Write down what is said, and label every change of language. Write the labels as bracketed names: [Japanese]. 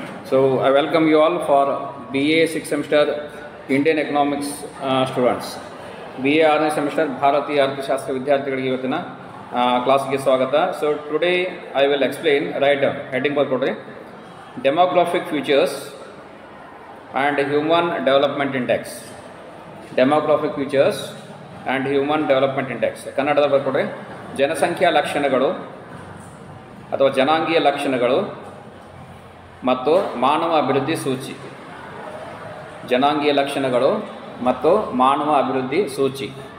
[English] So I welcome you all for BA 6th semester Indian Economics students. [Kannada] BA 6ನೇ semester ಭಾರತೀಯ ಅರ್ಥಶಾಸ್ತ್ರ ವಿದ್ಯಾರ್ಥಿಗಳಿಗೆ ಇವತ್ತಿನ ಕ್ಲಾಸ್ಗೆ ಸ್ವಾಗತ. [English] So today I will explain, write down heading [Kannada] ಬರ್ಕೊಡ್ರಿ, [English] demographic features and human development index. Demographic features and human development index. [Kannada] ಕನ್ನಡದಲ್ಲಿ ಬರ್ಕೊಡ್ರಿ, ಜನಸಂಖ್ಯಾ ಲಕ್ಷಣಗಳು ಅಥವಾ ಜನಾಂಗೀಯ ಲಕ್ಷಣಗಳು ಮತ್ತು ಮಾನವ ಅಭಿವೃದ್ಧಿ ಸೂಚಿ. ಜನಾಂಗೀಯ ಲಕ್ಷಣಗಳು ಮತ್ತು ಮಾನವ ಅಭಿವೃದ್ಧಿ ಸೂಚಿ.